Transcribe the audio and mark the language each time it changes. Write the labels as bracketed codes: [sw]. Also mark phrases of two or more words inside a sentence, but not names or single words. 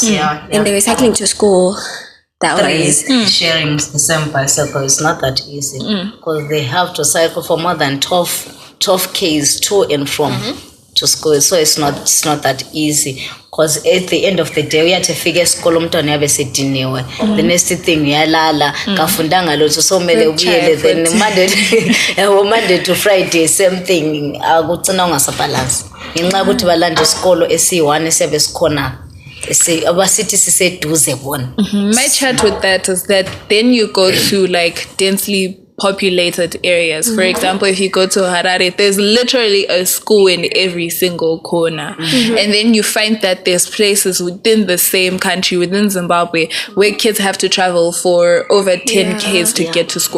[en] And they were cycling to school. Sharing the same bicycle is not that easy because they have to cycle for more than 12 k's to and from to school, so it's not that easy. Because at the end of the day, we have to figure school [nd] umntwana yabe sediniwe. [en] The next thing [nd] uyalala kafundanga lutho so mele ubuyele then [en] Monday to Friday same thing [nd] akucina ungasabalance ngenxa ukuthi balanda isikolo esi1 esiyabe sikhona. [en] My chat with that is that then you go to like densely populated areas. For example, if you go to Harare, there's literally a school in every single corner. And then you find that there's places within the same country, within Zimbabwe, where kids have to travel for over 10 k's to get to school.